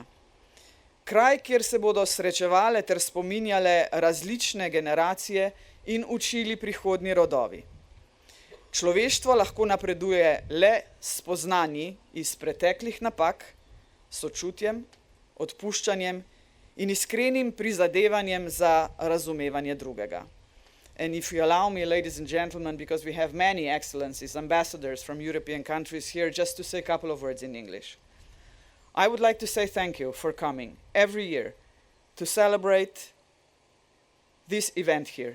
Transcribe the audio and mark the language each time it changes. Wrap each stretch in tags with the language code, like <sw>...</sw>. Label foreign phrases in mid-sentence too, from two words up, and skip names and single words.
<sl>Kraj, kjer se bodo srečevale ter spominjale različne generacije in učili prihodnji rodovi. Človeštvo lahko napreduje le s spoznanji iz preteklih napak, sočutjem, odpuščanjem in iskrenim prizadevanjem za razumevanje drugega.</sl> <en>And if you allow me, ladies and gentlemen, because we have many excellencies, ambassadors from European countries here, just to say a couple of words in English. I would like to say thank you for coming every year to celebrate this event here.</en>